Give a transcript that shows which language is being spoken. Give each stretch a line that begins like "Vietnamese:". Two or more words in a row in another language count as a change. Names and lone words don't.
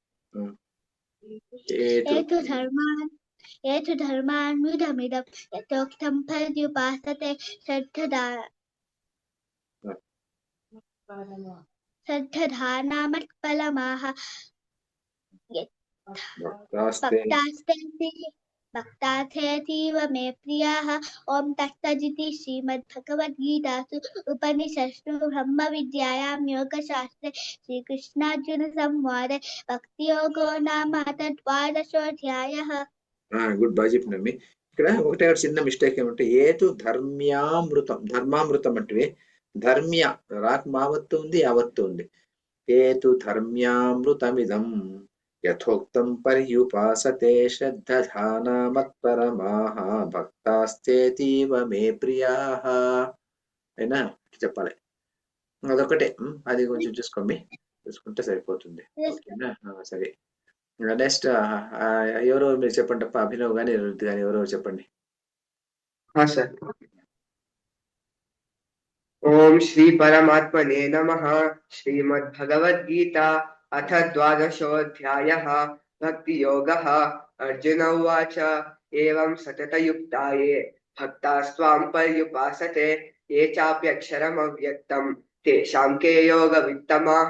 Sanskrit: एतु धर्मान् विधमिदं यथोक्तं पर्युपासते श्रद्धधानामत्फलमाः भक्तार्थेऽतीव मे प्रियाः। ॐ तत्सदिति श्रीमद्भगवद्गीतासु उपनिषत्सु ब्रह्मविद्यायां योगशास्त्रे श्रीकृष्णार्जुनसंवादे भक्तियोगो नाम द्वादशोऽध्यायः।
Telugu: గుడ్, బాగా చెప్పినమ్మి. ఇక్కడ ఒకటే చిన్న మిస్టేక్ ఏమంటే
Sanskrit: ఏతు ధర్మ్యామృతం,
Telugu: ధర్మామృతం అంటే ధర్మ్య రాక్ మావత్తు ఉంది, యావత్తు ఉంది.
Sanskrit: हेतुधर्म्यामृतमिदं यथोक्तं पर्युपासते श्रद्धधाना मत्परमाः భక్తాస్తేతీవ మే ప్రియాః.
Telugu: అయినా చెప్పాలి అదొకటే. అది కొంచెం చూసుకోండి, చూసుకుంటే సరిపోతుంది. ఓకేనా? సరే. నెక్స్ట్ ఎవరో మీరు చెప్పండి అప్ప, అభినవ్ కానీ రుత్ కానీ ఎవరో చెప్పండి.
Hindi: हाँ सर।
Sanskrit: ओम श्री परमात्मने नमः। श्रीमद्भगवद्गीता अथ द्वादशोऽध्यायः भक्ति योगः। अर्जुन उवाच एवं सततयुक्ताये भक्तास्त्वां पर्युपासते ये चाप्यक्षरमव्यक्तं तेषां के योगवित्तमाः।